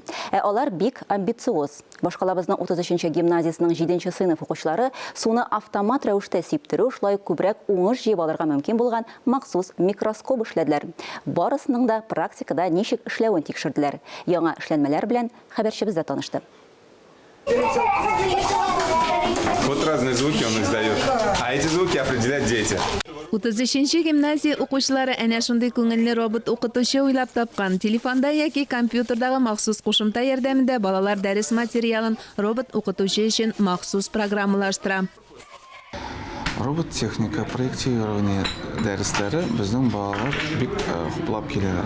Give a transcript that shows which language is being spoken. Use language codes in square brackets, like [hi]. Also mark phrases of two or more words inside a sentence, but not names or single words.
[tt] Алар бик амбициоз. Башкалабызның 33-нче гимназиясының 7-нче сыйныф укучылары суны автомат рәвештә сиптерү, шулай күбрәк уңыш җыеп алырга мөмкин булган махсус микроскоп эшләделәр. Барысының да практикада ничек эшләвен тикшерделәр. Яңа эшләнмәләр белән хәбәрчебез дә танышты. [ru] Вот разные звуки он издает, а эти звуки определяют дети. [tt] 33-нче гимназия укучылары әнә шундый күңелле робот укытучы уйлап тапкан. Телефонда яки компьютердагы махсус кушымта ярдәмендә балалар дәрес материалын робот укытучы өчен махсус программалаштыра. Робот техника, проектирование дәресләре безнең балалар бик хуплап киләләр.